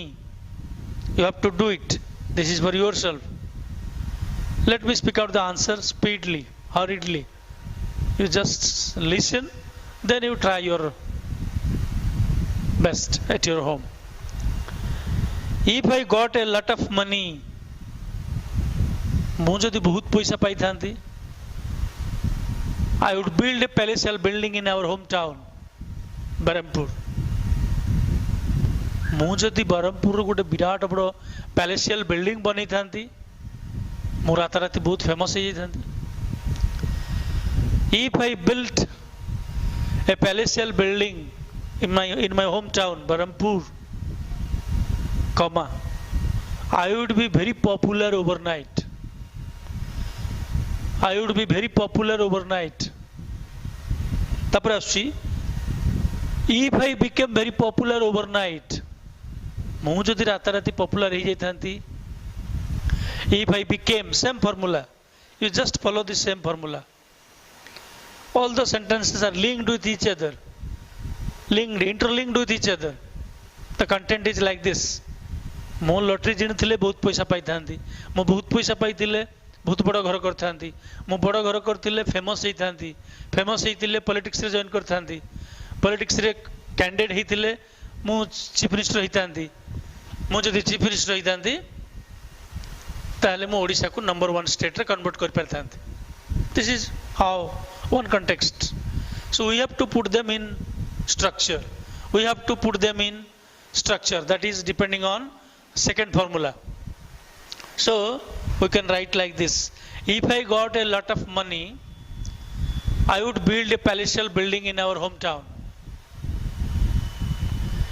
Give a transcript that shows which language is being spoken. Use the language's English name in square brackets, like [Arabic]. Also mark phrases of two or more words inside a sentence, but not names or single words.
[English] You have to do it. This is for yourself. Let me speak out the answer speedily, hurriedly. You just listen, then you try your best at your home. If I got a lot of money, [Odia] ମୁଁ ଯଦି ବହୁତ ପଇସା ପାଇଥାନ୍ତି, [English] I would build a palatial building in our hometown, Berhampur. [Odia] ମୁଁ ଯଦି ବ୍ରହ୍ମପୁରର ଗୋଟେ ବିରାଟ ବଡ଼ [English] palatial building [Odia] ବନେଇଥାନ୍ତି, ମୁଁ ରାତାରାତି ବହୁତ ଫେମସ୍ ହେଇଯାଇଥାନ୍ତି. [English] If I built a palatial building in my hometown, Berhampur, I would be very popular overnight. I would be very popular overnight. [Odia] ତାପରେ ଆସୁଛି, [English] if I became very popular overnight, [Odia] ମୁଁ ଯଦି ରାତାରାତି ପପୁଲାର ହେଇଯାଇଥାନ୍ତି, [English] if I became, same formula, you just follow the same formula. All the sentences are linked with each other, interlinked with each other. The content is like this. [Odia] ମୁଁ ଲଟେରୀ ଜିଣିଥିଲେ ବହୁତ ପଇସା ପାଇଥାନ୍ତି, ମୁଁ ବହୁତ ପଇସା ପାଇଥିଲେ ବହୁତ ବଡ଼ ଘର କରିଥାନ୍ତି, ମୁଁ ବଡ଼ ଘର କରିଥିଲେ ଫେମସ୍ ହେଇଥାନ୍ତି, ଫେମସ୍ ହେଇଥିଲେ ପଲିଟିକ୍ସରେ ଜଏନ୍ କରିଥାନ୍ତି, ପଲିଟିକ୍ସରେ କ୍ୟାଣ୍ଡିଡେଟ୍ ହେଇଥିଲେ ମୁଁ [English] chief minister [Odia] ହେଇଥାନ୍ତି, ମୁଁ ଯଦି [English] chief minister [Odia] ହେଇଥାନ୍ତି ତାହେଲେ ମୁଁ ଓଡ଼ିଶାକୁ ନମ୍ବର 1 ଷ୍ଟେଟ୍ରେ କନଭର୍ଟ କରିପାରିଥାନ୍ତି. [English] This is how one context. So we have to put them in structure. We have to put them in structure. That is depending on second formula. So we can write like this. If I got a lot of money, I would build a palatial building in our hometown.